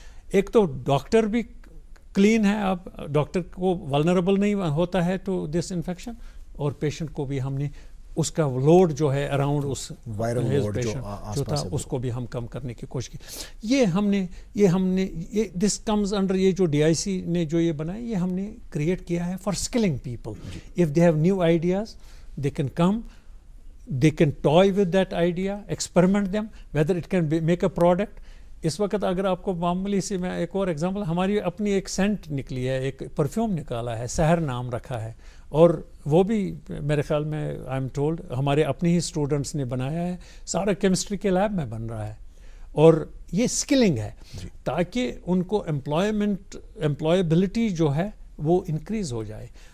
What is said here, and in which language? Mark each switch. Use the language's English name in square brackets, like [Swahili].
[Urdu] ایک تو ڈاکٹر بھی کلین ہے, اب ڈاکٹر کو ولنریبل نہیں ہوتا ہے [English] to this infection, [Urdu] اور پیشنٹ کو بھی ہم نے اس کا لوڈ جو ہے اراؤنڈ اس وائرل لوڈ جو تھا اس کو بھی ہم کم کرنے کی کوشش کی. یہ ہم نے [English] this comes under, [Urdu] یہ جو ڈی آئی سی نے جو یہ بنایا, یہ ہم نے کریٹ کیا ہے [English] For skilling people. If they have new ideas they can come, they can toy with that idea, experiment them, whether it can make a product. [Urdu] اس وقت اگر آپ کو معمولی سی میں ایک اور ایگزامپل, ہماری اپنی ایک سینٹ نکلی ہے, ایک پرفیوم نکالا ہے, سحر نام رکھا ہے, اور وہ بھی میرے خیال میں [English] I am told [Urdu] ہمارے اپنے ہی اسٹوڈنٹس نے بنایا ہے, سارا کیمسٹری کے لیب میں بن رہا ہے, اور یہ اسکلنگ ہے تاکہ ان کو امپلائبلٹی جو ہے وہ انکریز ہو جائے.